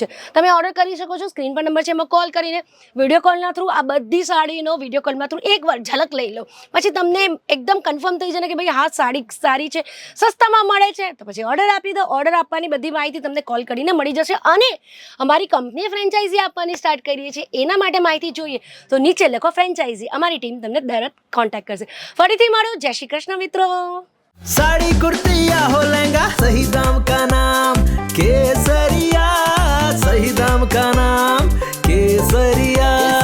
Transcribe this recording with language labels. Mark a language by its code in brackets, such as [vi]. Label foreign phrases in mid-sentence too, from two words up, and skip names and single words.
[gu] તમે ઓર્ડર કરી શકો છો, સ્ક્રીન પર નંબર છે, એમાં કોલ કરીને વિડીયો કોલના થ્રુ આ બધી સાડીનો વિડીયો કોલના થ્રુ એકવાર ઝલક લઈ લો, પછી તમને એકદમ કન્ફર્મ થઈ જાય કે ભાઈ હા સાડી સારી છે, સસ્તામાં મળે છે, તો પછી ઓર્ડર આપી દો. ઓર્ડર આપવાની બધી માહિતી તમને કોલ કરીને મળી જશે. અને અમારી કંપનીએ ફ્રેન્ચાઇઝી આપવાની સ્ટાર્ટ કરીએ છીએ, એના માટે માહિતી જોઈએ તો નીચે લખો ફ્રેન્ચાઇઝી, અમારી ટીમ તમને તરત કોન્ટેક્ટ કરશે. ફરીથી મળો. જય શ્રી કૃષ્ણ મિત્રો. [hi] साड़ी कुर्ती या हो लहंगा, सही दाम का नाम केसरिया, सही दाम का नाम केसरिया.